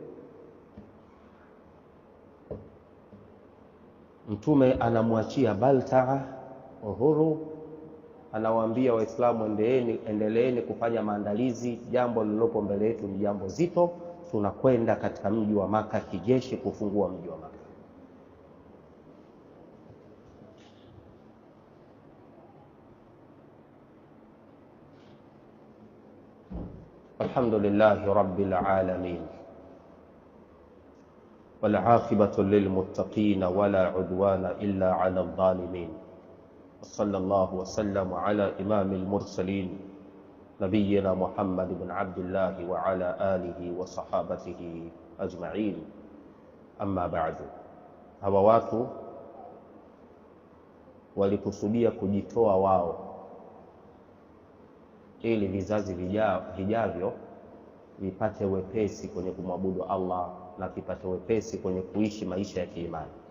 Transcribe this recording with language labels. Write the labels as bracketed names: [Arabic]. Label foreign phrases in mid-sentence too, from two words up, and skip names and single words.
[Swahili] Mtume anamwachia Baltaa uhuru, anawaambia waislamu endeleeni kufanya maandalizi, jambo lilopo mbele yetu ni jambo zito, tunakwenda katika mji wa Maka kijeshi kufungua mji wa Maka. [Arabic] الحمد لله رب العالمين، والعاقبة للمتقين ولا عدوان إلا على الظالمين. صلى الله وسلم على إمام المرسلين نبينا محمد بن عبد الله وعلى آله وصحابته أجمعين. أما بعد, [Swahili] hawa watu walikusudia kujitoa wao ili vizazi vijavyo vipate wepesi kwenye kumwabudu Allah na vipate wepesi kwenye kuishi maisha ya kiimani.